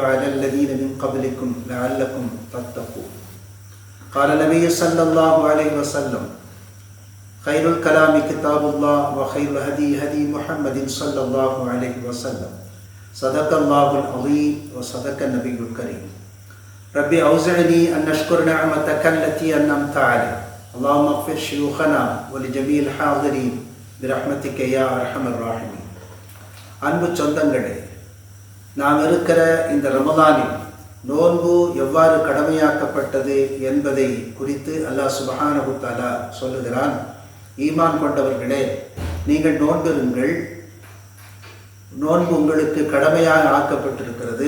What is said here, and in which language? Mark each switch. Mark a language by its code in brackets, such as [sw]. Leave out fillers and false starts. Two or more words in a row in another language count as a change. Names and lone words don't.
[ar] على الذين من قبلكم لعلكم تتقون قال النبي صلى الله عليه وسلم خير الكلام كتاب الله وخير الهدي هدي محمد صلى الله عليه وسلم صدق الله العظيم وصدق النبي الكريم رب أوزعني أن أشكر نعمتك التي أنعمت علينا اللهم اغفر شيوخنا ولجميع الحاضرين برحمتك يا أرحم الراحمين. [ta] அன்பு சொந்தங்களே, நாம் இருக்கிற இந்த ரமலானில் நோன்பு எவ்வாறு கடமையாக்கப்பட்டது என்பதை குறித்து [ar] الله سبحانه وتعالى [ta] சொல்லுகிறான். ஈமான் கொண்டவர்களே, நீங்கள் நோன்பிருங்கள். நோன்பு உங்களுக்கு கடமையாக ஆக்கப்பட்டிருக்கிறது.